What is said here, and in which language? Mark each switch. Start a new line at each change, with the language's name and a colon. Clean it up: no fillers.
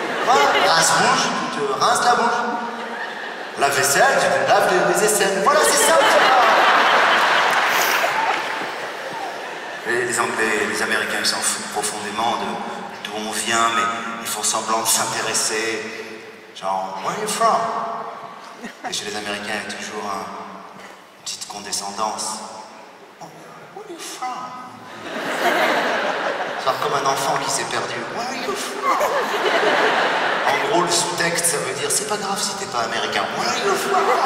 French: Voilà. Rince-bouche, tu te rinces la bouche. La vaisselle, tu te laves les aisselles. Voilà, c'est ça. Les Anglais, les Américains, ils s'en foutent profondément d'où on vient, mais ils font semblant de s'intéresser.
English: Genre, where are you from?
French: Et chez les Américains, il y a toujours une petite condescendance.
English: Oh, where are you from?
French: Genre comme un enfant qui s'est perdu.
English: Where are you from?
French: En gros, le sous-texte, ça veut dire c'est pas grave si t'es pas américain. Where are you from?